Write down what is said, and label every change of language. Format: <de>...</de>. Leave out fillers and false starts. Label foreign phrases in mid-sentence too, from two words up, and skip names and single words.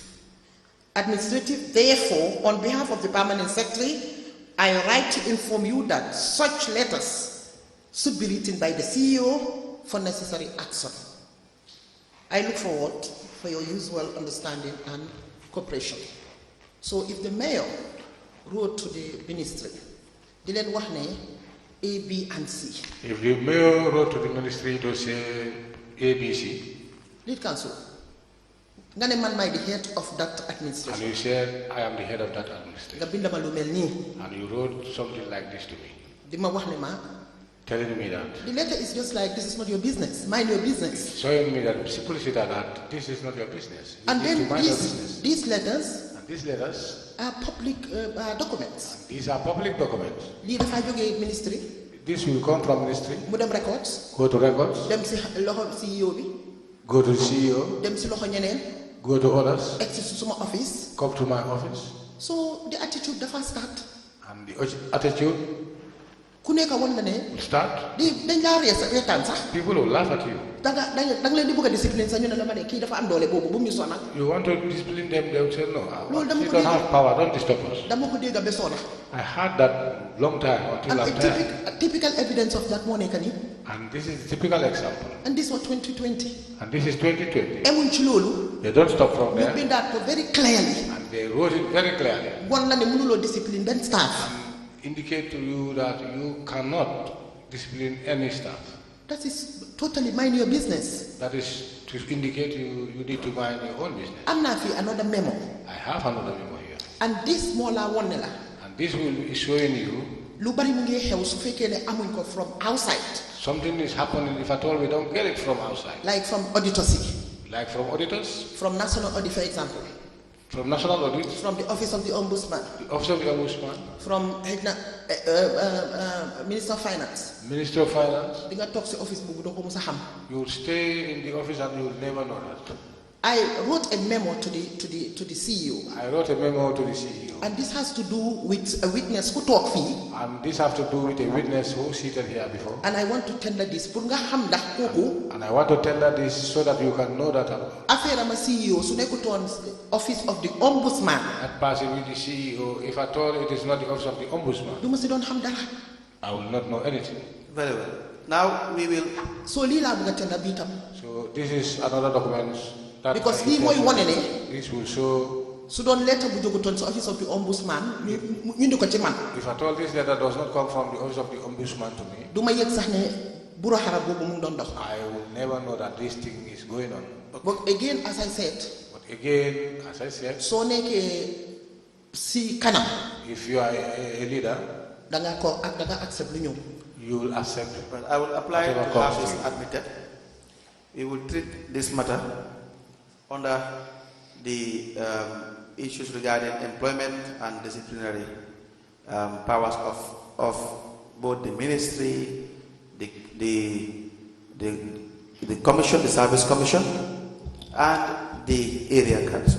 <en>Therefore, on behalf of the Permanent Secretary, I write to inform you that such letters should be written by the CEO for necessary action. I look forward for your usual understanding and cooperation. So if the mayor wrote to the ministry,</en> <wo>di leen wax ne A, B, and C.</wo> <en>If the mayor wrote to the ministry to say A, B, C. Lead council,</en> <wo>nga ne man</wo> <en>may the head of that administration. And you said I am the head of that administration.</en> <wo>Nga bind ma lu mel nii.</wo> <en>And you wrote something like this to me.</en> <wo>Di ma wax ne ma.</wo> <en>Telling me that. The letter is just like, this is not your business, mind your business. Showing me that, simply say that this is not your business. And then these letters are public documents. And these are public documents.</en> <wo>Lii dafa jógee ministry.</wo> <en>This will come from ministry.</en> <wo>Mu dem records.</wo> <en>Go to records.</en> <wo>Dem si loxo CEO bi.</wo> <en>Go to the CEO.</en> <wo>Dem si loxo ñeneen.</wo> <en>Go to others. Exit to suma office. Come to my office. So the attitude dafa start. And the attitude</en> <wo>ku nekk woon na ne</wo> <en>start.</en> <wo>dañ laa reetaan sax</wo> <en>People will laugh at you.</en> <wo>danga leen di bëgg a discipline sax ñu ne la ma ne kii dafa am doole boobu bu mu ñu sonal</wo> <en>You want to discipline them, they will say, no, Lord, you don't have power, don't disturb us.</en> <wo>dama ko dégg ba sona</wo> <en>I had that long time, until and I'm tired. a typical evidence of that</en> <wo>moo nekk nii</wo> <en>And this is a typical example. and this was 2020 And this is 2020.</en> <wo>emuñ ci loolu</wo> <en>They don't stop from</en> <wo>ñu</wo> <en>there.</en> <wo>bindaat ko</wo> <en>very clearly And they wrote it very clearly.</en> <wo>wan la ne mënuloo discipline benn staff</wo> <en>Indicate to you that you cannot discipline any staff. that is totally mind your business That is to indicate you need to mind your own business.</en> <wo>am naa fi</wo> <en>another memo I have another memo here. and this</en> <wo>moo laa wan ne la</wo> <en>And this will be showing you</en> <wo>lu bari mu ngi xew su fekkee ne amuñ ko</wo> <en>from outside something is happening if at all we don't get it from outside. like from auditors yi Like from auditors, from national audit for example from national audit, from the office of the ombudsman the office of the ombudsman, from minister of finance minister of finance.</en> <wo>di nga toog si office boobu doo ko mus a xam</wo> <en>You will stay in the office and you will never know that. I wrote a memo to the CEO I wrote a memo to the CEO. and this has to do with a witness who talk fii And this has to do with a witness who seated here before. and I want to tender this</en> <wo>pour nga xam ndax kooku</wo> <en>And I want to tell her this so that you can know that</en> <wo>affaire ama CEO su nekkutoon</wo> <en>office of the ombudsman that person with the CEO, if at all it is not the office of the ombudsman,</en> <wo>du ma si doon xam dara</wo> <en>I will not know anything. Very well. Now we will.</en> <wo>so lii laa bëgg a tender bii tam</wo> <en>So this is another document that</en> <wo>because lii mooy wane ne</wo> <en>this will show</en> <wo>su doon lettre bu jógutoon si</wo> <en>office of the ombudsman</en> <wo>ñu indi ko ci man</wo> <en>if at all this letter does not come from the office of the ombudsman to me,</en> <wo>du ma yëg sax ne buro xarab boobu mu ngi doon dox</wo> <en>I will never know that this thing is going on. but again as I said But again, as I said,</en> <wo>soo nekkee si kanam</wo> <en>if you are a leader,</en> <wo>danga accept lu ñëw</wo> <en>you will accept. Well, I will apply to Whatever have comes this to you. admitted. We will treat this matter under the issues regarding employment and disciplinary powers of both the ministry, the commission, the service commission, and the area council.</en>